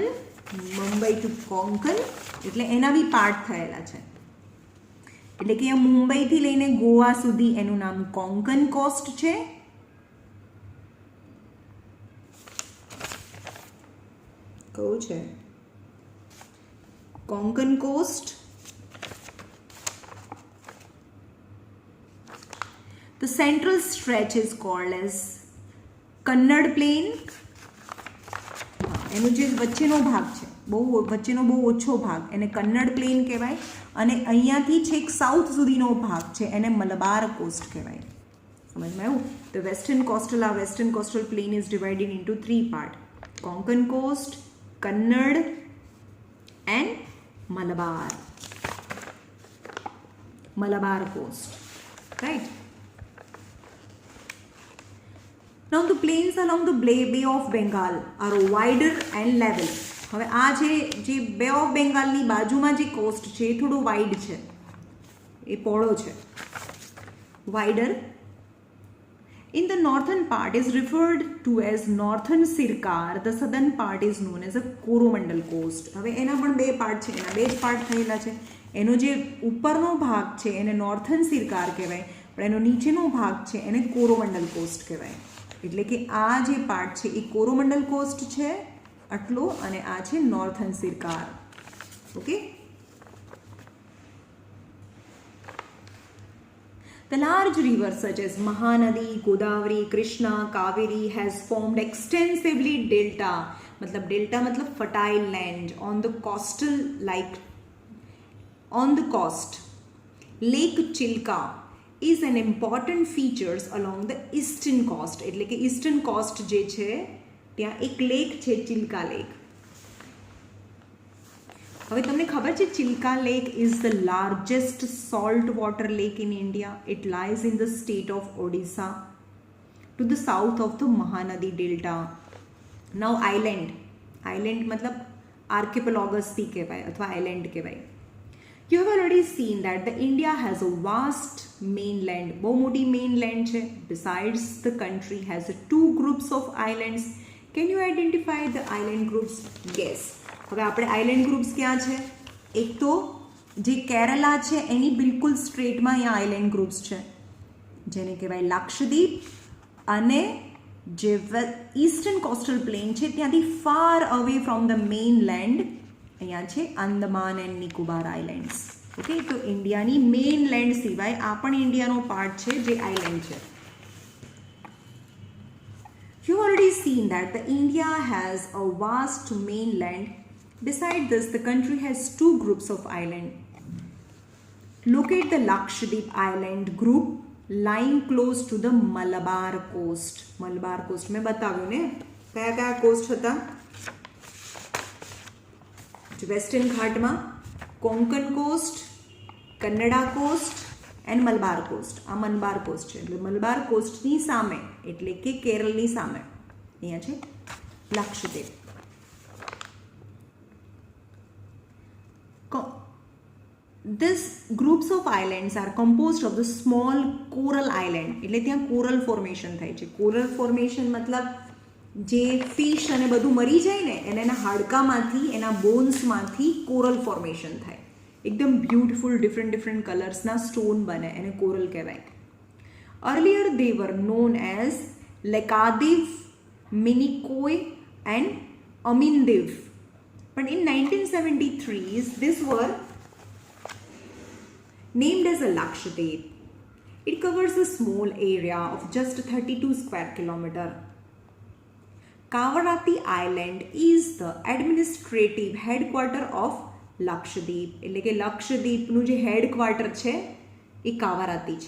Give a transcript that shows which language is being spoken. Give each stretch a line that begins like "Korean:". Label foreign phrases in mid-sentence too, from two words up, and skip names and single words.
Gujarati: મુંબઈ ટુ કોંકણ એટલે એના બી પાર્ટ થયેલા છે. એટલે કે આ મુંબઈથી લઈને ગોવા સુધી એનું નામ કોંકણ કોસ્ટ છે. કયું છે? કોંકણ કોસ્ટ.
English: The central stretch is called as કન્નડ પ્લેન.
Gujarati: એનો જે વચ્ચેનો ભાગ છે, વચ્ચેનો બહુ ઓછો ભાગ, એને કન્નડ પ્લેન કહેવાય. અને અહીંયાથી છેક સાઉથ સુધીનો ભાગ છે એને મલબાર કોસ્ટ કહેવાય. સમજમાં આવ્યું?
English: The western coastal plain is divided into 3 part: Konkan coast, Kannad and Malabar coast.
Gujarati: રાઈટ.
English: Now the plains along the Bay of Bengal are wider and level.
Gujarati: હવે આ જે બે ઓફ બેંગાલની બાજુમાં જે કોસ્ટ છે એ થોડું વાઇડ છે, એ પહોળો છે, વાઇડર.
English: In the northern part is referred to as northern Sircar. The southern part is known as a Coromandel coast.
Gujarati: હવે એના પણ બે પાર્ટ છે, એના બે જ પાર્ટ થયેલા છે. એનો જે ઉપરનો ભાગ છે એને નોર્થન સિરકાર કહેવાય, પણ એનો નીચેનો ભાગ છે એને કોરોમંડલ કોસ્ટ કહેવાય. એટલે કે આ જે પાર્ટ છે એ કોરોમંડલ કોસ્ટ છે આટલો, અને આ છે નોર્થન સિરકાર. ઓકે.
English: The large rivers such as Mahanadi, Godavari, Krishna, Kaveri has formed extensively delta. मतलब delta मतलब fertile land on the coastal, like on the coast. Lake Chilka is an important features along the eastern coast.
Gujarati: એટલે કે
English: eastern coast
Gujarati: જે છે ત્યાં એક લેક છે, ચિલ્કા લેક. હવે તમને ખબર છે
English: Chilka Lake is the largest salt water lake in India. It lies in the state of Odisha to the south of the Mahanadi delta. Now island
Gujarati: મતલબ આર્કિપેલોગસ બી કહેવાય અથવા આઇલેન્ડ કહેવાય.
English: You have already seen that the India has a vast mainland.
Gujarati: બહુ મોટી mainland છે.
English: Besides, the country has 2 groups of islands. Can you identify the island groups? Yes.
Gujarati: હવે આપણે
English: island groups
Gujarati: ક્યાં છે? એક તો જે કેરલા છે એની બિલકુલ સ્ટ્રેટમાં અહીંયા
English: island groups
Gujarati: છે જેને કહેવાય લક્ષદ્વીપ, અને જે
English: eastern coastal plain
Gujarati: છે ત્યાંથી
English: far away from the mainland
Gujarati: અહીંયા છે અંદમાન એન્ડ નિકોબાર આઇલેન્ડ્સ. ઓકે. તો ઇન્ડિયાની મેઇનલેન્ડ સિવાય આ પણ ઇન્ડિયાનો પાર્ટ છે જે આઇલેન્ડ છે.
English: You already seen that the India has a vast mainland. Beside this, the country has 2 groups of island. Locate the Lakshadweep Island group lying close to the Malabar coast.
Gujarati: Malabar coast મેં બતાવ્યું ને કયા કોસ્ટ હતા? વેસ્ટર્ન ઘાટમાં કોંકણ કોસ્ટ, કન્નડા કોસ્ટ એન્ડ મલબાર કોસ્ટ. આ મલબાર કોસ્ટ છે એટલે મલબાર કોસ્ટની સામે એટલે કે કેરળની સામે અહીંયા છે લક્ષદ્વીપ.
English: These groups of islands are composed of the small coral island.
Gujarati: એટલે ત્યાં
English: coral formation
Gujarati: થાય છે.
English: coral formation
Gujarati: મતલબ જે ફિશ અને બધું મરી જાય ને એને એના હાડકામાંથી, એના બોન્સમાંથી
English: coral formation
Gujarati: થાય. એકદમ
English: beautiful different colours
Gujarati: સ્ટોન બને, એને કોરલ કહેવાય.
English: Earlier they were known as Laccadive, Minicoy and Amindiv. પણ ઇન 1973 this were named as a Lakshadweep. It covers a small area of just 32 square kilometer. Kavaratti Island is the administrative headquarter of Lakshadweep,
Gujarati: એટલે કે લક્ષદ્વીપનું જે હેડક્વાર્ટર છે એ કાવરાતી છે.